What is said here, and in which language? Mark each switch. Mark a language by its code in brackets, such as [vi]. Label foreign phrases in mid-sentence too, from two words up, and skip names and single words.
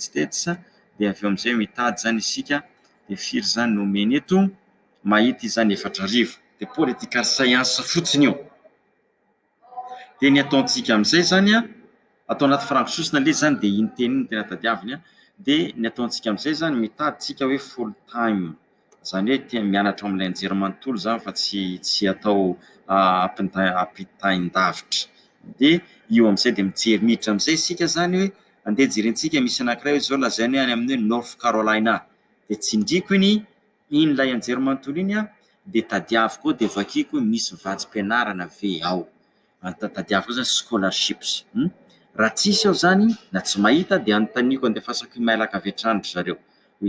[mg] States de avy eo am'izay mitady zany isika de firy zany nomeny eto mahita izany 4,000 de [en] political science [mg] fotsiny io de ny ataontsika am'izay zany atao anaty farangisosina le zany de iny teny iny tena tadiaviny de ny ataontsika am'izay zany mitady tsika hoe [en] full time [mg] zany hoe tia mianatra am'ilay anjery manontolo zany fa tsy atao ampitain-davitra de io am'izay de mijery miditra am'izay isika zany hoe andeha jerentsika misy anankiray hoe zao lazainy hoe any amin'ny hoe North Carolina de tsindriko iny lay anjery manontolo iny de tadiaviko de vakiko misy vatsim-pianarana ve ao tadiaviko zany scholarships raha tsisy ao zany na tsy mahita de anontaniko andefasako emailaka avy hatrany zareo hoe